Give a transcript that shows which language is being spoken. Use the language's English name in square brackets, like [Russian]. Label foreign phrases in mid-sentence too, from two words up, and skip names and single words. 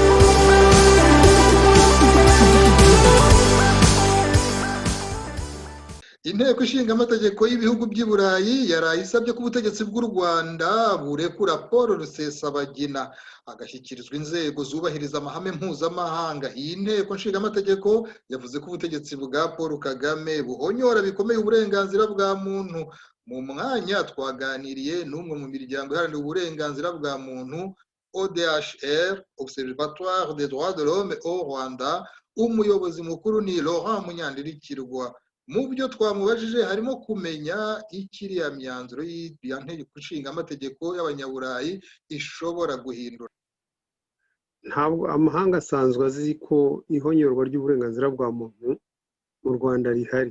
[Kinyarwanda] Inteko ishinga amategeko y'ibihugu by'i Burayi yaraye isabye ko ubutegetsi bw'u Rwanda burekura Paul Rusesabagina agashyikirizwa inzego zubahiriza amahame mpuzamahanga. Iyi nteko nshinga amategeko yavuze ko ubutegetsi bwa Paul Kagame buhonyora bikomeye uburenganzira bwa muntu. Mu mwanya twaganiriye n'umwe mu miryango iharanira uburenganzira bwa muntu ODHR, Observatoire des droits de l'homme au Rwanda, umuyobozi mukuru ni Laurent Munyandirikirwa. Mu byo twamubajije harimo kumenya ikiriya myanzuro y'inteko ishinga amategeko y'abanyaburayi ishobora guhindura. Ntabwo amahanga asanzwe azi ko ihonyorwa ry'uburenganzira bwa muntu mu Rwanda rihari.